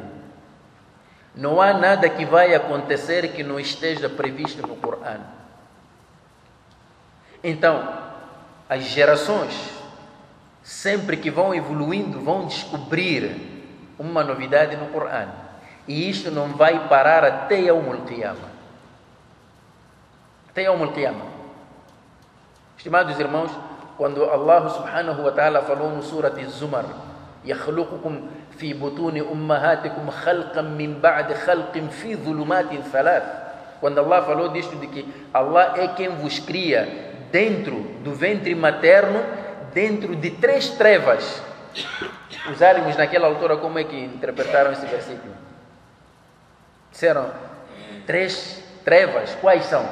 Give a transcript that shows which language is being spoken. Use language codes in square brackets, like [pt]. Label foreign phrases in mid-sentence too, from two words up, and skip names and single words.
[pt] Não há nada que vai acontecer que não esteja previsto no Corão. Então, as gerações, sempre que vão evoluindo, vão descobrir uma novidade no Corão. E isto não vai parar até [ar] يوم القيامة. [pt] Até [ar] يوم القيامة. [pt] Estimados irmãos, quando [ar] الله سبحانه وتعالى [pt] falou no [ar] Surat Az-Zumar, يخلقكم في بطون أمهاتكم خلقا من بعد خلق في ظلمات ثلاث. [pt] Quando Allah falou disto, de que Allah é quem vos cria dentro do ventre materno, dentro de 3 trevas. Os álibos naquela altura, como é que interpretaram esse versículo? Disseram 3 trevas, quais são?